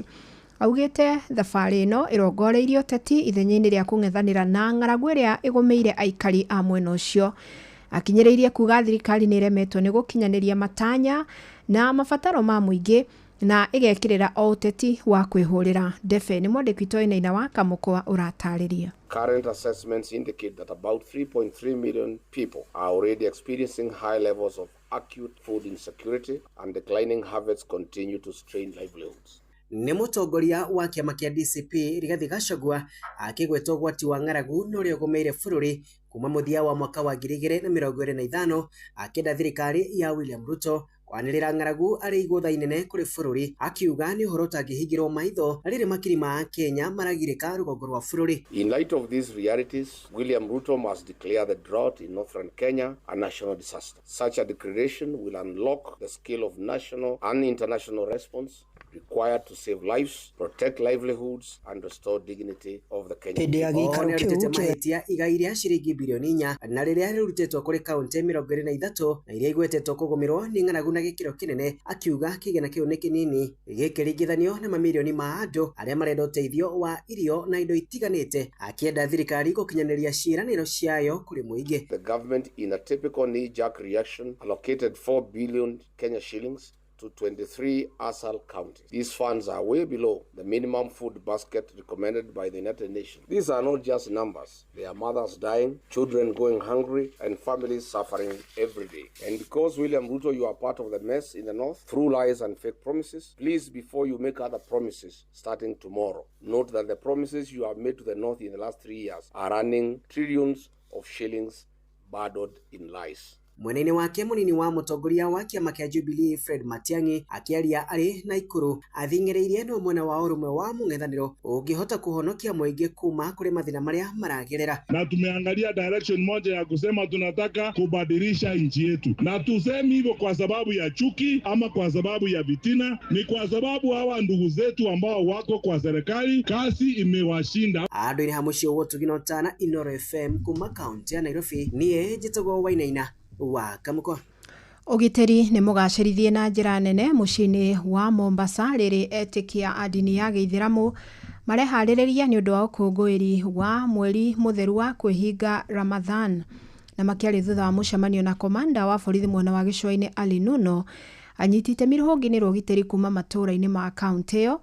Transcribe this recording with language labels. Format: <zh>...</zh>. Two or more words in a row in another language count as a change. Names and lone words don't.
<ki>Augĩte thabarĩ ĩno ĩrongoreirio ũteti ithenya-inĩ rĩa kũng'ethanĩra na ng'aragu ĩrĩa ĩgũmĩire aikari a mwena ũcio. Akinyĩrĩirie kuga thirikari nĩ iremetwo nĩ gũkinyanĩria matanya na mabataro ma mũingĩ na ĩgekĩrĩra o ũteti wa kwĩhũrĩra. Ndefe nĩ mwandĩki witũ Wainaina wa Kamũkwa ũratarĩria.</ki> <en>Current assessments indicate that about 3.3 million people are already experiencing high levels of acute food insecurity, and declining harvests continue to strain livelihoods.</en> <ki>Nĩ mũtongoria wa kĩama kĩa DCP Rigathĩ Gachagua akĩgweta ũgwati wa ng'aragu n'ũrĩa ũgũmĩire bũrũri kuma mũthia wa mwaka wa 2025, akĩenda thirikari ya William Ruto kwanĩrĩra ng'aragu arĩ igũtha inene kũrĩ bũrũri, akiuga nĩ ũhoro ũtangĩhingĩrwo maitho rĩrĩ makiri ma Kenya maragirĩka rũgongo rwa bũrũri.</ki> <en>In light of these realities, William Ruto must declare the drought in northern Kenya a national disaster. Such a declaration will unlock the scale of national and international response required to save lives, protect livelihoods, and restore dignity of the Kenyan people.</en> <ki>Nĩ arutĩte mahĩtia igai rĩa ciringi bilioni 4 na rĩrĩa rĩrutĩtwo kũrĩ kaunti 23 na iria igwetetwo kũgũmĩrwo nĩ ng'aragu na gĩkĩro kĩnene, akiuga kĩgĩna kĩu nĩ kĩnini gĩkĩringithanio na mamirioni ma andũ arĩa marenda ũteithio wa irio na indo itiganĩte, akĩenda thirikari gũkinyanĩria ciĩranĩro ciayo kũrĩ mũingĩ.</ki> <en>The government, in a typical knee-jerk reaction, allocated 4 billion Kenya shillings to 23 ASAL counties. These funds are way below the minimum food basket recommended by the United Nations. These are not just numbers. They are mothers dying, children going hungry, and families suffering every day. And because, William Ruto, you are part of the mess in the north through lies and fake promises, please, before you make other promises starting tomorrow, note that the promises you have made to the north in the last 3 years are running trillions of shillings burdened in lies.</en> <ki>Mwenene wake munini wa mũtongoria wa kĩama kĩa Jubilee Fred Matiang'i akĩaria arĩ Naikuru athing'ĩrĩirie no mwena wa ũrũmwe wa mũng'ethanĩro ũngĩhota kuhonokia mũingĩ kuma kũrĩ mathĩna marĩa maragerera.</ki> <sw>Na tumeangalia direction moja ya kusema tunataka kubadilisha nchi yetu, na tusemi hivyo kwa sababu ya chuki ama kwa sababu ya vitina, ni kwa sababu hawa ndugu zetu ambao wako kwa serikali kazi imewashinda.</sw> <ki>Andũ-inĩ ha mũciĩ wa Tuginotana, Inoro FM kuma kaunti ya Nairobi, niĩ njĩtagwo Wainaina wa Kamũkwa. Ũgitĩri nĩ mũgacĩrithie na njĩra nene mũciĩ-inĩ wa Mombasa rĩrĩ etĩkia a ndini ya Gĩithĩramu mareharĩrĩria nĩ ũndũ wa ũkũngũĩri wa mweri mũtheru wa kwĩhinga Ramadhan, na makĩarĩ thutha wa mũcemanio na komanda wa borithi mwena wa gĩcũa-inĩ Ali Nuno anyitĩte rũhonge-inĩ rwa ũgitĩri kuma matũũra-inĩ ma kaunti ĩyo.</ki>